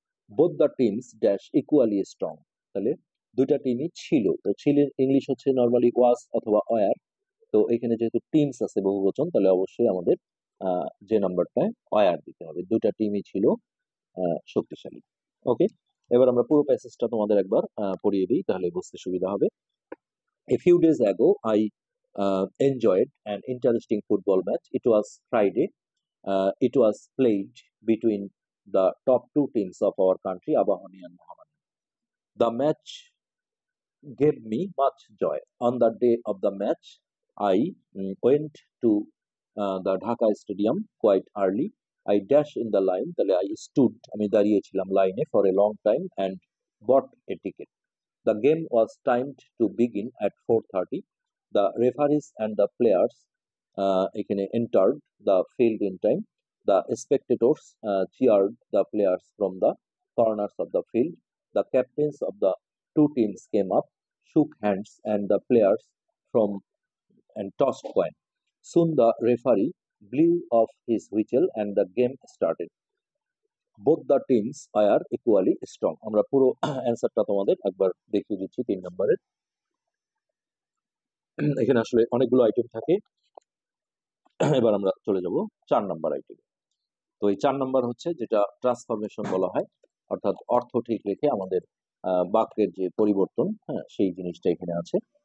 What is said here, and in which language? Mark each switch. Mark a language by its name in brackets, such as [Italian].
[English] both the teams dash equally strong, [Bangla] তাহলে দুইটা টিমই ছিল, তো ছিলেন ইংলিশ হচ্ছে নর্মালি ওয়াজ অথবা ওয়ার। তো এখানে যেহেতু টিমস আছে বহুবচন, তাহলে অবশ্যই আমাদের যে নাম্বারটায় ওয়ার দিতে হবে, দুইটা টিমই ছিল শক্তিশালী। ওকে, এবার আমরা পুরো প্যাসেজটা তোমাদের একবার পড়িয়ে দিই, তাহলে বুঝতে সুবিধা হবে। [English] A few days ago, I enjoyed an interesting football match. It was Friday. It was played between the top two teams of our country, Abahani and Mohammedan. The match gave me much joy. On the day of the match, I went to the Dhaka Stadium quite early. I dashed in the line, তাহলে I stood, [Bangla] আমি দাঁড়িয়েছিলাম লাইনে, [English] for a long time, and bought a ticket. The game was timed to begin at 4:30. The referees and the players এখানে entered the field in time. The spectators cheered the players from the corners of the field. The captains of the two teams came up, shook hands, and the players from and tossed coin. Soon the referee blew off his whistle and the game started. Both the teams are equally strong. [Bangla] আমরা পুরো অ্যান্সারটা তোমাদের একবার দেখিয়ে দিচ্ছি 3 নম্বরের। এখানে আসলে অনেকগুলো আইটেম থাকে। এবার আমরা চলে যাব 4 নাম্বার আইটেম। তো এই 4 নাম্বার হচ্ছে যেটা ট্রান্সফরমেশন বলা হয়, অর্থাৎ অর্থ ঠিক রেখে আমাদের বাক্যের যে পরিবর্তন, হ্যাঁ, সেই জিনিসটা এখানে আছে।